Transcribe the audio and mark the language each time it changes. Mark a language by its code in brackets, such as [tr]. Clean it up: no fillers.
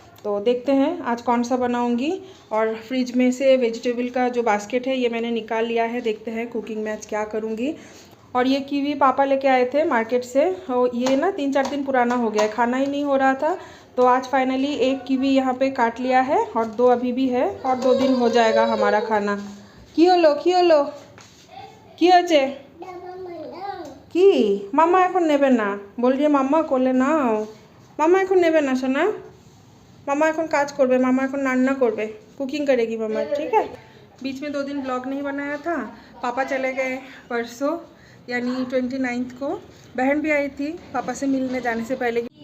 [hi] तो देखते हैं आज कौन सा बनाऊंगी। और फ्रिज में से वेजिटेबल का जो बास्केट है ये मैंने निकाल लिया है, देखते हैं कुकिंग में आज क्या करूंगी। और ये कीवी पापा लेके आए थे मार्केट से, और ये ना 3-4 दिन पुराना हो गया है, खाना ही नहीं हो रहा था। तो आज फाइनली एक कीवी यहाँ पे काट लिया है और 2 अभी भी है, और 2 दिन हो जाएगा हमारा खाना। [bn] की हलो কি হয়েছে? কি মাম্মা এখন নেবে না, বলছে মাম্মা কোলে নাও। মাম্মা এখন নেবে না সোনা, मामा এখন কাজ করবে, मामा এখন রান্না করবে, [hi] कुकिंग करेगी मामा, ठीक है। बीच में 2 दिन ब्लॉग नहीं बनाया था, पापा चले गए परसों यानी 29 को। बहन भी आई थी पापा से मिलने जाने से पहले।